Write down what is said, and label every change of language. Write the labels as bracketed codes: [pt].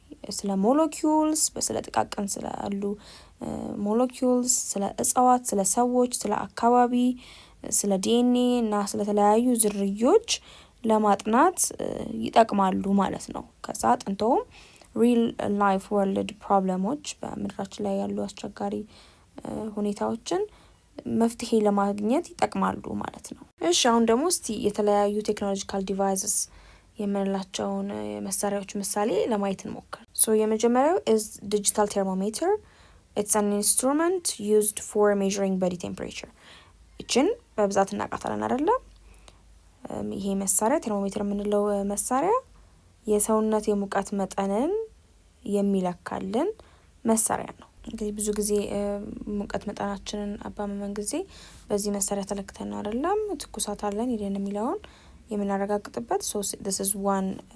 [am] ስለ ሞለኪውልስ ስለ ጥቃቅን ስላሉ ሞለኪውልስ፣ ስለ እጽዋት፣ ስለ ሰዎች፣ ስለ አካባቢ፣ ስለ ዲኤንኤ እና ስለ ተለያዩ ዝርዮች ለማጥናት ይጠቅማሉ ማለት ነው። ከዛ አጥንተውም ሪል ላይፍ ወርልድ ፕሮብለሞች በምድራችን ላይ ያሉ አስቸጋሪ ሁኔታዎችን መፍትሄ ለማግኘት ይጠቅማሉ ማለት ነው። እሺ አሁን ደግሞ እስቲ የተለያዩ ቴክኖሎጂካል ዲቫይስስ የምንላቸውን መሳሪያዎች ምሳሌ ለማየት እንሞክር። ሶ የመጀመሪያው [en] is digital thermometer. It's an instrument used for measuring body temperature. [am] እችን በብዛት እናውቃታለን አይደለ? ይሄ መሳሪያ ቴርሞሜትር የምንለው መሳሪያ የሰውነት የሙቀት መጠንን የሚለካልን መሳሪያ ነው። እንግዲህ ብዙ ጊዜ ሙቀት መጠናችንን አባመመን ጊዜ በዚህ መሳሪያ ተለክተን ነው አይደለም ትኩሳት አለን ይደን የሚለውን የምናረጋግጥበት። [en] so this is one